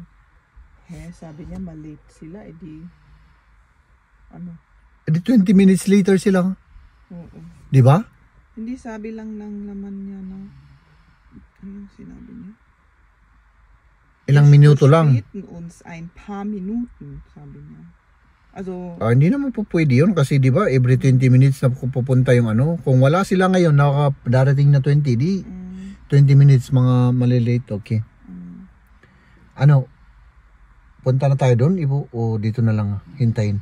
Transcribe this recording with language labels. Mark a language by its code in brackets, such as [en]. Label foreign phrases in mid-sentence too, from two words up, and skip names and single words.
[tl] Sabi niya malate sila. Edi, ano? Edi 20 [en] minutes later [tl] sila. Oo. Di ba? Hindi sabi lang ng laman niya na, ano yung sinabi niya? Ilang minuto lang. [de] Uns ein paar Minuten, [tl] sabi niya. Also, Hindi naman po pwede yun kasi di ba [en] every 20 minutes [tl] na pupunta yung ano. Kung wala sila ngayon, darating na 20, di 20 minutes mga malilate, okay. Ano, punta na tayo doon, Ibo, o dito na lang hintayin?